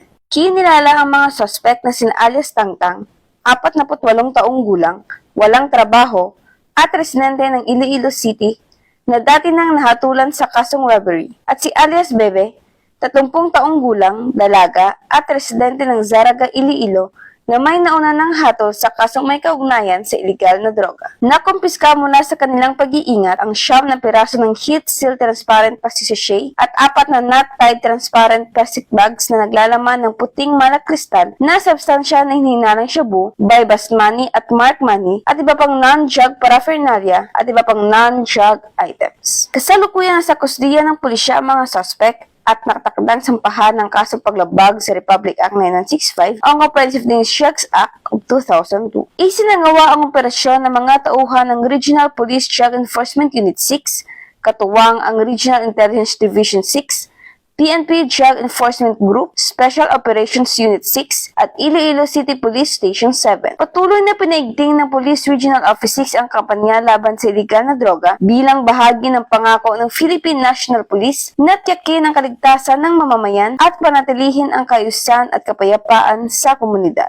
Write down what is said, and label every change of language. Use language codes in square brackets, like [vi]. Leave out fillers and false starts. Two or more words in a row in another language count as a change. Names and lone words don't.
[tl] Kinilala ang mga suspect na sina alias Tangtang, 48 taong gulang, walang trabaho, at residente ng Iloilo City na dati nang nahatulan sa kasong robbery, at si alias Bebe, 30 taong gulang, dalaga, at residente ng Zaraga, Iloilo, na may nauna ng hatol sa kasong may kaugnayan sa ilegal na droga. Nakumpiska mula sa kanilang pag-iingat ang 9 na piraso ng [en] heat seal transparent plastic sachet [tl] at 4 na [en] knot-tied transparent plastic bags [tl] na naglalaman ng puting malak kristal na substansya na hinihinarang shabu, [en] bypass money [tl] at [en] mark money [tl] at iba pang [en] non-drug paraphernalia [tl] at iba pang [en] non-drug items. [tl] Kasalukuyan sa kusdiya ng pulisya ang mga suspect at nakatakdang sampahan ng kasong paglabag sa Republic Act 9965 ang Comprehensive Drugs Act of 2002. Isinagawa ang operasyon ng mga tauhan ng Regional Police Drug Enforcement Unit 6, katuwang ang Regional Intelligence Division 6, PNP Drug Enforcement Group, Special Operations Unit 6 at Iloilo City Police Station 7. Patuloy na pinaigting ng Police Regional Office 6 ang kampanya laban sa iligal na droga bilang bahagi ng pangako ng Philippine National Police na tiyakin ang kaligtasan ng mamamayan at panatilihin ang kaayusan at kapayapaan sa komunidad.